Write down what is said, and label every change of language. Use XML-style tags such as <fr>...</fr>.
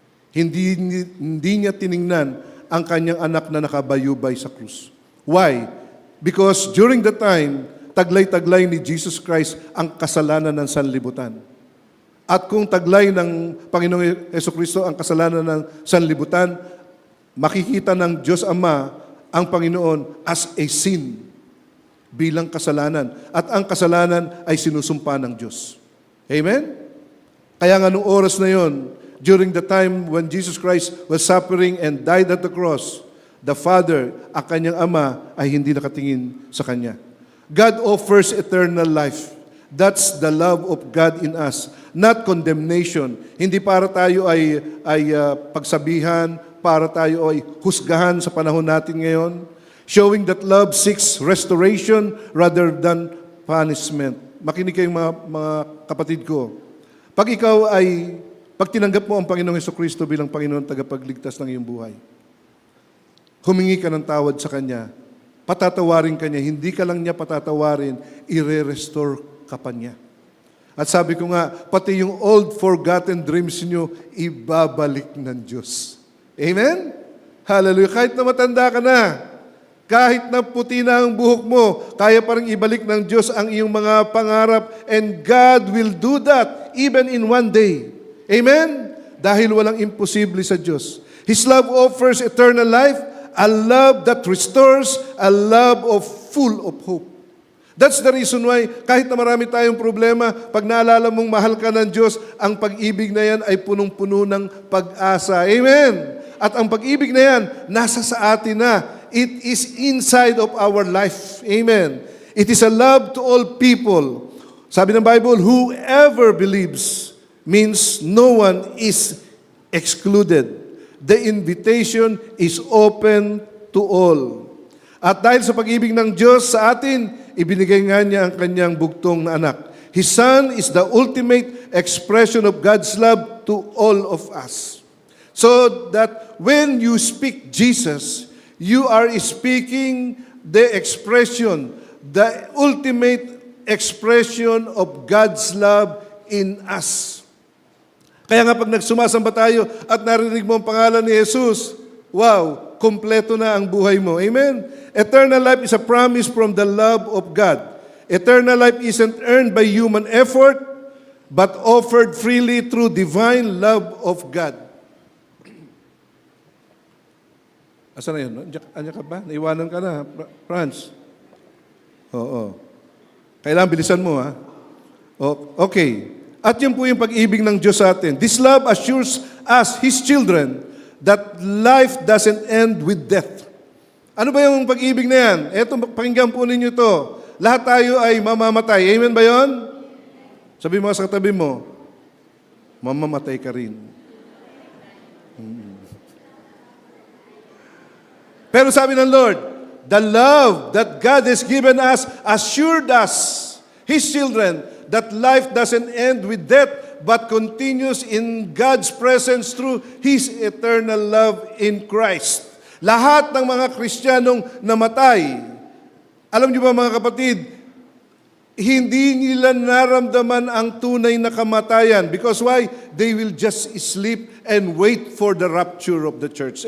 <tl>Hindi niya tiningnan ang kanyang anak na nakabayubay sa krus.</tl> <en>Why? Because during the time,</en> <tl>taglay-taglay ni Jesus Christ ang kasalanan ng sanlibutan. At kung taglay ng Panginoong Jesucristo ang kasalanan ng sanlibutan, makikita ng Diyos Ama ang Panginoon</tl> <en>as a sin</en> <tl>bilang kasalanan. At ang kasalanan ay sinusumpa ng Diyos.</tl> <en>Amen?</en> <tl>Kaya nga nung oras na yon,</tl> <en>during the time when Jesus Christ was suffering and died at the cross, the Father,</en> <tl>ang kanyang Ama, ay hindi nakatingin sa Kanya.</tl> <en>God offers eternal life. That's the love of God in us, not condemnation.</en> <tl>Hindi para tayo ay pagsabihan, para tayo ay husgahan sa panahon natin ngayon.</tl> <en>Showing that love seeks restoration rather than punishment.</en> <tl>Makinig kayong mga kapatid ko. Pag tinanggap mo ang Panginoong Jesucristo bilang Panginoon tagapagligtas ng iyong buhay, humingi ka ng tawad sa Kanya, patatawarin ka niya, hindi ka lang niya patatawarin, i-restore ka pa niya. At sabi ko nga, pati yung</tl> <en>old forgotten dreams</en> <tl>niyo, ibabalik ng Diyos. Amen? Hallelujah. Kahit na matanda ka na, kahit na puti na ang buhok mo, kaya pa rin ibalik ng Diyos ang iyong mga pangarap,</tl> <en>and God will do that even in one day.</en> <tl>Amen? Dahil walang imposible sa Diyos.</tl> <en>His love offers eternal life, a love that restores, a love full of hope. That's the reason why,</en> <tl>kahit na marami tayong problema, pag naalala mong mahal ka ng Diyos, ang pag-ibig na yan ay punong-puno ng pag-asa. Amen? At ang pag-ibig na yan, nasa sa atin na.</tl> <en>It is inside of our life. Amen? It is a love to all people.</en> <tl>Sabi ng</tl> <en>Bible, whoever believes means no one is excluded. The invitation is open to all.</en> <tl>At dahil sa pag-ibig ng Diyos sa atin, ibinigay nga niya ang kanyang bugtong na anak.</tl> <en>His Son is the ultimate expression of God's love to all of us. So that when you speak Jesus, you are speaking the expression, the ultimate expression of God's love in us.</en> <tl>Kaya nga pag nagsumasamba tayo at narinig mo ang pangalan ni Jesus, wow, kompleto na ang buhay mo. Amen?</tl> <en>Eternal life is a promise from the love of God. Eternal life isn't earned by human effort, but offered freely through divine love of God.</en> <tl>Asa na yun? Andiyan ka ba? Naiwanan ka na, Franz. Oo. Kailangan bilisan mo, ha? Okay. At yun po yung pag-ibig ng Diyos sa atin.</tl> <en>This love assures us, His children, that life doesn't end with death.</en> <tl>Ano ba yung pag-ibig na yan? Eto, pakinggan po ninyo to. Lahat tayo ay mamamatay. Amen ba yun? Sabi mo sa katabi mo, mamamatay ka rin. Pero sabi ng Lord,</tl> <en>the love that God has given us assured us, His children, that life doesn't end with death, but continues in God's presence through His eternal love in Christ.</en> <tl>Lahat ng mga Kristiyanong namatay, alam niyo ba mga kapatid, hindi nila naramdaman ang tunay na kamatayan.</tl> <en>Because why? They will just sleep and wait for the rapture of the church.</en>